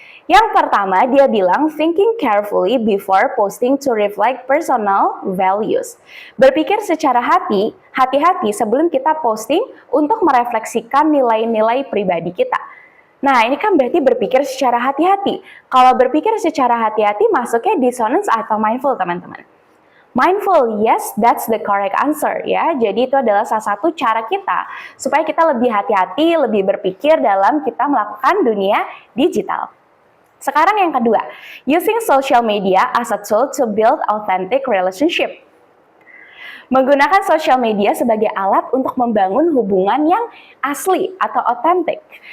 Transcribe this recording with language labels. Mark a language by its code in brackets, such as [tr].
[id] Yang pertama, dia bilang [en] thinking carefully before posting to reflect personal values. [id] Berpikir secara hati-hati sebelum kita posting untuk merefleksikan nilai-nilai pribadi kita. Nah, ini kan berarti berpikir secara hati-hati. Kalau berpikir secara hati-hati masuknya dissonance atau mindful, teman-teman. [en] Mindful, yes, that's the correct answer ya. [id] Jadi itu adalah salah satu cara kita supaya kita lebih hati-hati, lebih berpikir dalam kita melakukan dunia digital. Sekarang yang kedua, [en] using social media as a tool to build authentic relationship. [id] Menggunakan sosial media sebagai alat untuk membangun hubungan yang asli atau otentik.